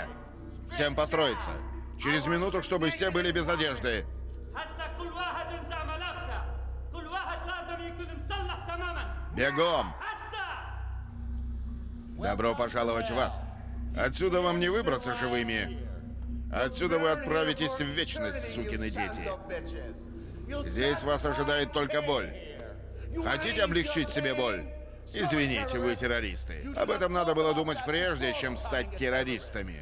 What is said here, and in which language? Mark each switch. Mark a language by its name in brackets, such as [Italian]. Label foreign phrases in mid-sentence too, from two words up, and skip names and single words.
[Russian] Всем построиться. Через минуту, чтобы все были без одежды. [Arabic] هسا كل واحد ينزع ملابسه كل واحد لازم يكون مسلح تماما [Russian] Бегом! [Arabic] هسا [Russian] Добро пожаловать в ад. Отсюда вам не выбраться живыми. Отсюда вы отправитесь в вечность, сукины дети. Здесь вас ожидает только боль. Хотите облегчить себе боль? Извините, вы террористы. Об этом надо было думать прежде, чем стать террористами.